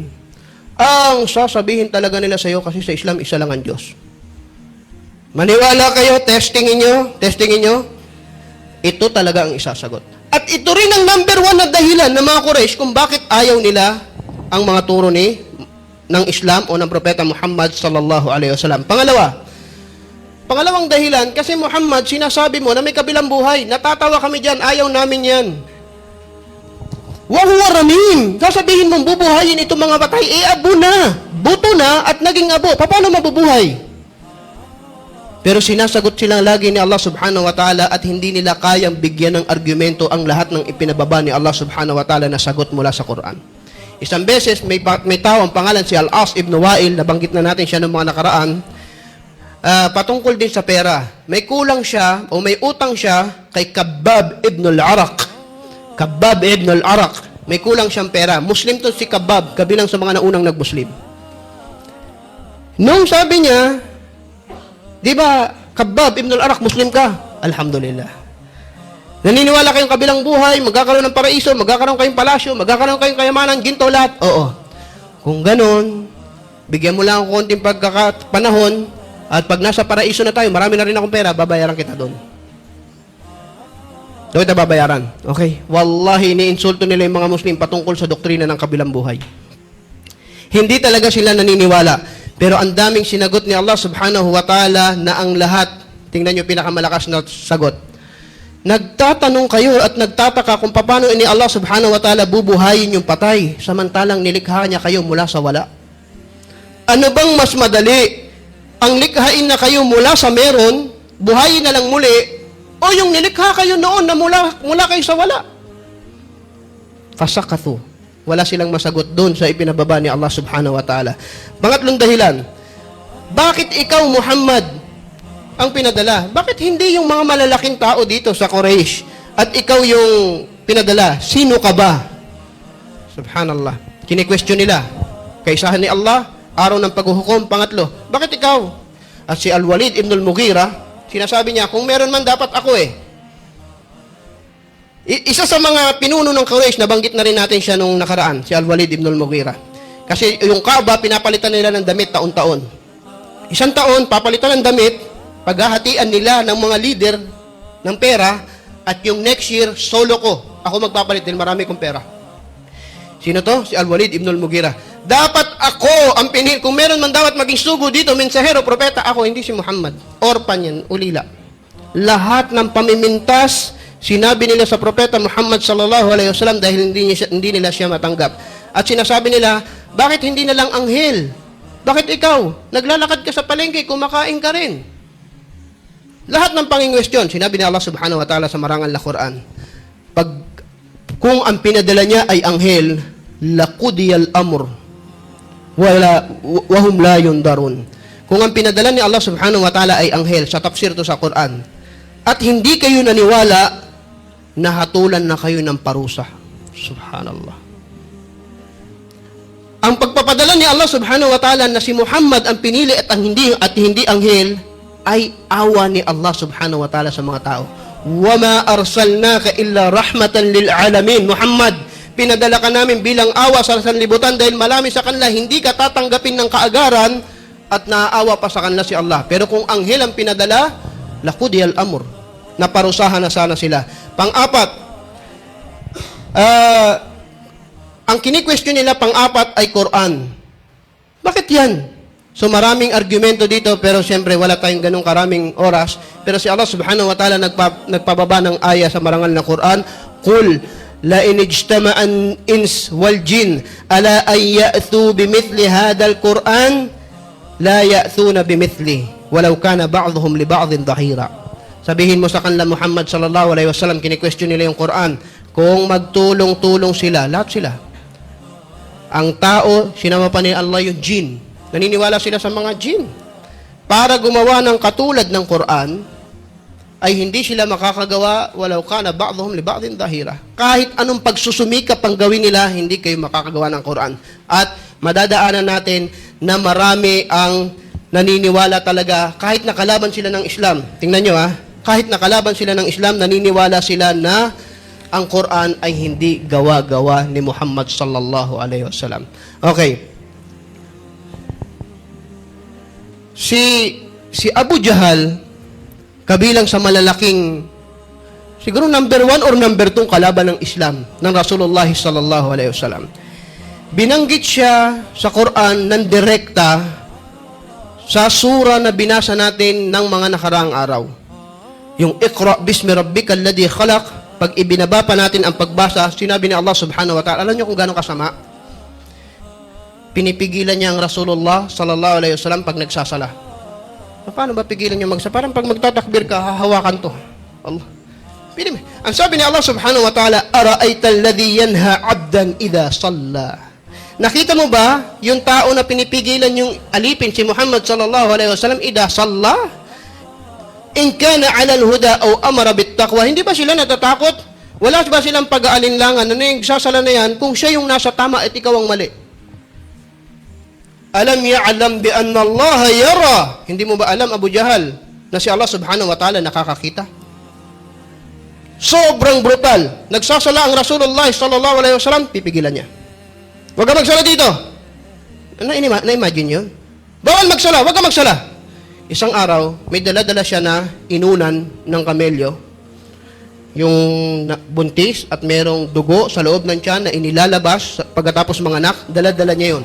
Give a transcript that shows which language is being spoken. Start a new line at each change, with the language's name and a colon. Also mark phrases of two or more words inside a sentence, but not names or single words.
Filipino: Ang sasabihin talaga nila sa iyo kasi sa Islam, isa lang ang Diyos. Maniwala kayo, testingin nyo, ito talaga ang isasagot. At ito rin ang number 1 na dahilan ng mga Quraysh kung bakit ayaw nila ang mga turo ng Islam o ng Propeta Muhammad
Arabic: صلى الله عليه وسلم.
Filipino: Pangalawang dahilan, kasi Muhammad, sinasabi mo na may kabilang buhay. Natatawa kami dyan, ayaw namin yan.
Arabic: وهي رميم.
Filipino: Sasabihin mong bubuhayin itong mga patay, abo na. Buto na at naging abo. Paano mabubuhay? Pero sinasagot sila lagi ni Allah
Arabic: سبحانه وتعالى
Filipino: at hindi nila kayang bigyan ng argumento ang lahat ng ipinababa ni Allah
Arabic: سبحانه وتعالى
Filipino: na sagot mula sa Quran. Isang beses, may tao ang pangalan si Al-As ibn Wa'il, nabanggit na natin siya ng mga nakaraan, patungkol din sa pera. May kulang siya o may utang siya kay Khabbab ibn al-Araq. Khabbab ibn al-Araq. May kulang siyang pera. Muslim to si Khabbab, kabilang sa mga naunang nag-Muslim. Nung sabi niya, di ba, Khabbab ibn al-Araq, Muslim ka? Alhamdulillah. Naniniwala kayong kabilang buhay, magkakaroon ng paraiso, magkakaroon kayong palasyo, magkakaroon kayong kayamanan, ginto lahat? Oo. Kung ganon, bigyan mo lang ako konting pagkakapanahon at pag nasa paraiso na tayo, marami na rin akong pera, babayaran kita doon. Doon kita babayaran. Okay? Wallahi, iniinsulto nila yung mga Muslim patungkol sa doktrina ng kabilang buhay. Hindi talaga sila naniniwala. Pero ang daming sinagot ni Allah
Arabic: سبحانه وتعالى
Filipino: na ang lahat, tingnan nyo pinakamalakas na sagot. Nagtatanong kayo at nagtataka kung paano ini Allah
Arabic: سبحانه وتعالى
Filipino: bubuhayin yung patay, samantalang nilikha niya kayo mula sa wala. Ano bang mas madali? Ang likhain na kayo mula sa meron, buhayin na lang muli, o yung nilikha kayo noon na mula kayo sa wala? Fasakathu. Wala silang masagot doon sa ipinababa ni Allah
Arabic: سبحانه وتعالى.
Filipino: Pangatlong dahilan, bakit ikaw, Muhammad, ang pinadala? Bakit hindi yung mga malalaking tao dito sa Quraysh at ikaw yung pinadala? Sino ka ba? Subhanallah. Kini-question nila. Kaisahan ni Allah, araw ng paghuhukom. Pangatlo, bakit ikaw? At si Al-Walid ibn al-Mughira, sinasabi niya, kung meron man dapat ako eh. Isa sa mga pinuno ng Quraysh, nabanggit na rin natin siya nung nakaraan, si Al-Walid ibn al-Mughira. Kasi yung Kaaba, pinapalitan nila ng damit taon-taon. Isang taon, papalitan ng damit, paghahatian nila ng mga leader ng pera, at yung
English: next year,
Filipino: solo ko. Ako magpapalit dahil marami kong pera. Sino to? Si Al-Walid ibn al-Mughira. Dapat ako ang pinili. Kung meron man dapat maging sugo dito, mensahero, propeta, ako, hindi si Muhammad. Orpan yan, ulila. Lahat ng pamimintas, sinabi nila sa propeta Muhammad
Arabic: صلى الله عليه وسلم
Filipino: dahil hindi nila siya matanggap. At sinasabi nila, bakit hindi na lang anghel? Bakit ikaw? Naglalakad ka sa palengke, kumakain ka rin. Lahat ng pangingwestiyon, sinabi ni Allah
Arabic: سبحانه وتعالى
Filipino: sa marangal na Quran, kung ang pinadala niya ay anghel,
Arabic: لقضي الأمر وهم لا ينظرون.
Filipino: Kung ang pinadala ni Allah
Arabic: سبحانه وتعالى
Filipino: ay anghel, sa tafsir to sa Quran, at hindi kayo naniwala, nahatulan na kayo ng parusa. Subhanallah. Ang pagpapadala ni Allah
Arabic: سبحانه وتعالى
Filipino: na si Muhammad ang pinili at hindi anghel, ay awa ni Allah
Arabic: سبحانه وتعالى
Filipino: sa mga tao.
Arabic: وَمَا أَرْسَلْنَاكَ إِلَّا رَحْمَةً لِلْعَالَمِينَ Muhammad,
Filipino: pinadala ka namin bilang awa sa sanlibutan dahil marami sa kanila hindi ka tatanggapin ng kaagaran at naaawa pa sa kanila si Allah. Pero kung anghel ang pinadala,
Arabic: لقضي الأمر,
Filipino: naparusahan na sana sila. Pang-apat, ang kini-question nila pang-apat ay Quran. Bakit yan? So maraming argumento dito, pero siyempre wala tayong ganong karaming oras. Pero si Allah
Arabic: سبحانه وتعالى
Filipino: nagpababa ng aya sa marangal na Quran,
Arabic: قل لئن اجتمعت الإنس والجن على أن يأتوا بمثل هذا القرآن لا يأتون بمثله ولو كان بعضهم لبعض ظهيرا.
Filipino: Sabihin mo sa kanila,
Arabic: Muhammad صلى الله عليه وسلم,
Filipino: kini-question nila yung Quran, kung magtulong-tulong sila, lahat sila. Ang tao, sinama pa ni Allah yung jin. Naniniwala sila sa mga jin. Para gumawa ng katulad ng Quran, ay hindi sila makakagawa
Arabic: ولو كان بعضهم لبعض ظهيرا.
Filipino: Kahit anong pagsusumikap ang gawin nila, hindi kayo makakagawa ng Quran. At madadaanan natin na marami ang naniniwala talaga, kahit nakalaban sila ng Islam. Tingnan nyo kahit nakalaban sila ng Islam, naniniwala sila na ang Quran ay hindi gawa-gawa ni Muhammad
Arabic: صلى الله عليه وسلم.
Filipino: Okay. Si Abu Jahal, kabilang sa malalaking, siguro
English: number 1 or number 2
Filipino: kalaban ng Islam ng
Arabic: رسول الله صلى الله عليه وسلم.
Filipino: Binanggit siya sa Quran ng direkta sa sura na binasa natin ng mga nakaraang araw. Yung
Arabic: اقرأ باسم ربك الذي خلق.
Filipino: Pag ibinaba pa natin ang pagbasa, sinabi ni Allah
Arabic: سبحانه وتعالى,
Filipino: alam niyo kung gano'ng kasama? Pinipigilan niya ang
Arabic: رسول الله صلى الله عليه وسلم
Filipino: pag nagsasala. Paano ba pigilan niya magsala? Parang pag magtatakbir ka, hahawakan to.
Arabic: Allah.
Filipino: Ang sabi ni
Arabic: الله سبحانه وتعالى أرأيت الذي ينهى عبدا إذا صلى.
Filipino: Nakita mo ba yung tao na pinipigilan yung alipin si Muhammad
Arabic: صلى الله عليه وسلم إذا صلى? إن كان على الهدى أو أمر بالتقوى,
Filipino: hindi ba sila natatakot? Wala ba silang pag-aalinlangan na nagsasala na yan kung siya yung nasa tama at ikaw ang mali?
Arabic: ألم يعلم بأن الله يرى.
Filipino: Hindi mo ba alam, Abu Jahal, na si Allah
Arabic: سبحانه وتعالى
Filipino: nakakakita? Sobrang brutal. Nagsasala ang
Arabic: رسول الله صلى الله عليه وسلم,
Filipino: pipigilan niya. Huwag ka magsala dito. Na-imagine yun? Bawal magsala, huwag ka magsala. Isang araw, may dala-dala siya na inunan ng kamelyo, yung buntis at merong dugo sa loob ng tiyan na inilalabas pagkatapos manganak, dala-dala niya yun.